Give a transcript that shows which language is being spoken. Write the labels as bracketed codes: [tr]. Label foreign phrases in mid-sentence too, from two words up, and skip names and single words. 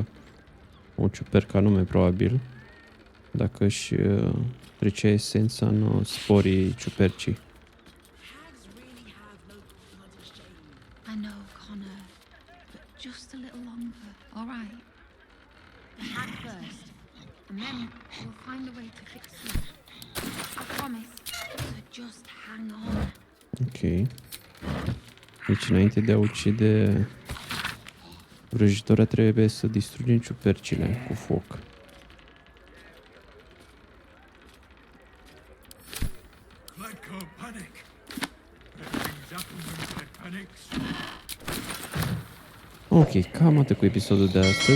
[ro] O ciupercă anume, probabil. Dacă își trecea esența în sporii ciupercii. [en] I know, Connor, but just a little longer, all right? The hag first, and then we'll find a way to fix you. I promise. So just hang on. Ok. [ro] Deci înainte de a ucide vrăjitoarea trebuie să distrugem ciupercile cu foc. Ok, cam atât cu episodul de astăzi.